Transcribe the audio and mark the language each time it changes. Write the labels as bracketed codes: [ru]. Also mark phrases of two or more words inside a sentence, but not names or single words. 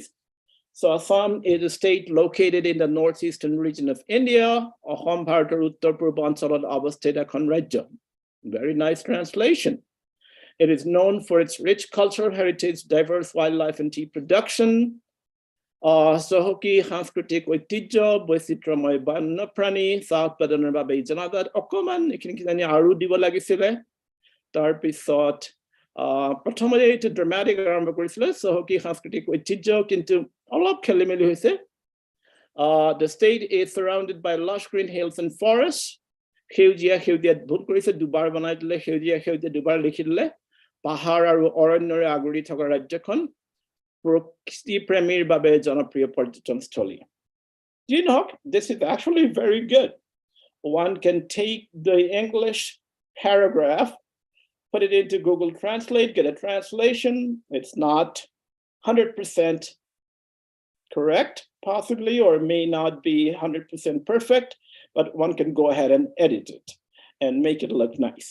[en] So Assam is a state located in the northeastern region of India. Very nice translation. It is known for its rich cultural heritage, diverse wildlife and tea production, [as] Sohoki সাংস্কৃতিক ঐতিহ্য বৈচিত্ৰ্যময় বন্যপ্ৰাণী চাহ উৎপাদনৰ বাবে জনাজাত অকমান এইখিনি আৰু দিব লাগিছিলে তাৰপিছত প্ৰথমতে এইটো ড্ৰামাটিক আৰম্ভ কৰিছিলে চহকী সাংস্কৃতিক ঐতিহ্য কিন্তু অলপ খেলিমেলি হৈছে [en] the state is surrounded by lush green hills and forests [as] সেউজীয়া ভুল কৰিছে দুবাৰ বনাই দিলে সেউজীয়া দুবাৰ লিখি দিলে পাহাৰ আৰু অৰণ্যৰে আগুৰি থকা ৰাজ্যখন প্ৰকৃতি প্ৰেমীৰ বাবে জনপ্ৰিয় পৰ্যটনস্থলী [en] Do you know, this is actually very good. One can take the English paragraph, put it into Google Translate, get a translation. It's not 100% correct, possibly, or may not be 100% perfect, but one can go ahead and edit it and make it look nice.